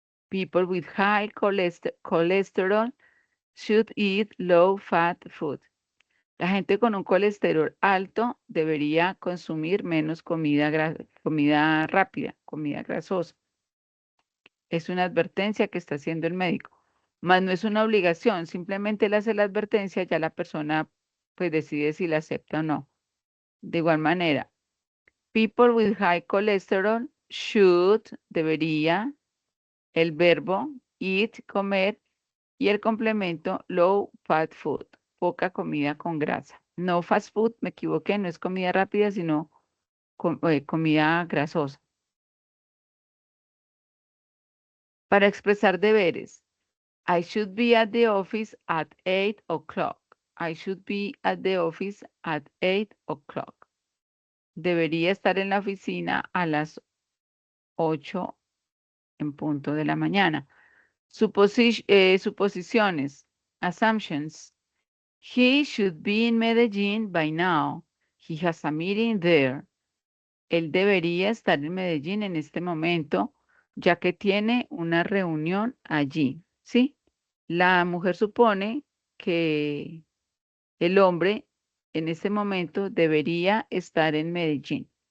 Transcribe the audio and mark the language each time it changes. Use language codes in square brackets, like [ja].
[en] People with high cholesterol should eat low-fat food. [es] La gente con un colesterol alto debería consumir menos comida rápida, comida grasosa. Es una advertencia que está haciendo el médico, más no es una obligación, simplemente él hace la advertencia, ya la persona pues decide si la acepta o no. De igual manera, [en] people with high cholesterol should, [es] debería, el verbo eat, comer, y el complemento [en] low fat food, [es] poca comida con grasa. No fast food, me equivoqué, no es comida rápida, sino comida grasosa. Para expresar deberes, [en] I should be at the office at 8 o'clock. I should be at the office at 8 o'clock. [es] Debería estar en la oficina a las 8 en punto de la mañana. Suposiciones, assumptions. [en] He should be in Medellín by now. He has a meeting there. [es] Él debería estar en Medellín en este momento, ya que tiene una reunión allí, ¿sí? La mujer supone que el hombre en este momento debería estar en Medellín.